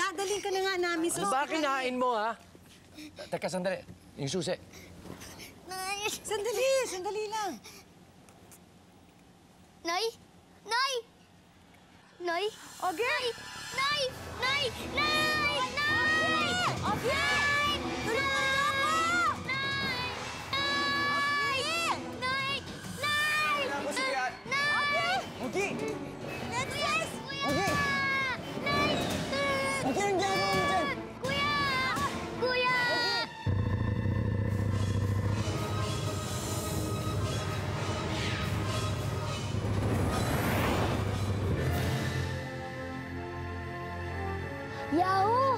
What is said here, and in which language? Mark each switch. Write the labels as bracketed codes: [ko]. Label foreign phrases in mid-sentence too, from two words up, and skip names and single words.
[tl] Pasasalin ka na nga namin sa... Ano ba kinain mo, ha? Teka, sandali. Yung susi. Nay! Sandali lang. Nay! Nay! Nay! Okay! Nay! Nay! Nay! Nay! Okay! Tulungan mo ako! Nay! Nay! Nay! Nay! Kailangan mo si Kuya. Nay! Mugi! Yes! Mugi! Nay! Mugi, ang ginagawa mo dyan? Kuya! Kuya! Yahoo!